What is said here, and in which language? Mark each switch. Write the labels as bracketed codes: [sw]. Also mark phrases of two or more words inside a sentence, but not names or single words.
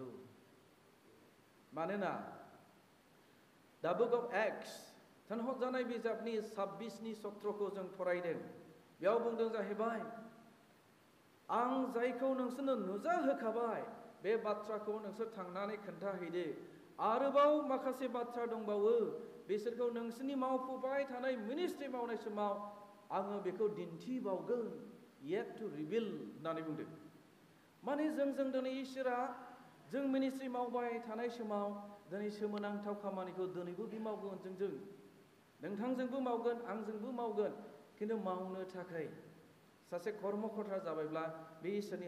[brx] मानोना दा बुक अफ एक्ट्स थोनहरजानाय बिजाबनि 26नि सत्रखौ जों फरायदों बेयाव बुंदों जाहैबाय आं जायखौ नोंसोरनो नुजाहोखाबाय बे बाथ्राखौ नोंसोर थांनानै खोन्थाहैदो आरोबाव माखासे बाथ्रा दंबावो बिसोरखौ नोंसोरनि मावफुबाय थानाय मिनिस्ट्रि मावनाय समाव आङो बेखौ दिन्थिबावगोन [en] yet to reveal [brx] होननानै बुंदों माने जों दिनै इसोरा जों मिनिस्ट्रि मावबाय थानाय समाव दिनै सोमोनांथाव खामानिखौ दिनैबो बे मावगोन जोंजों नोंथांजोंबो मावगोन आंजोंबो मावगोन खिन्थु मावनो थाखाय सासे कर्मकर्ता जाबायब्ला बे इसोरनि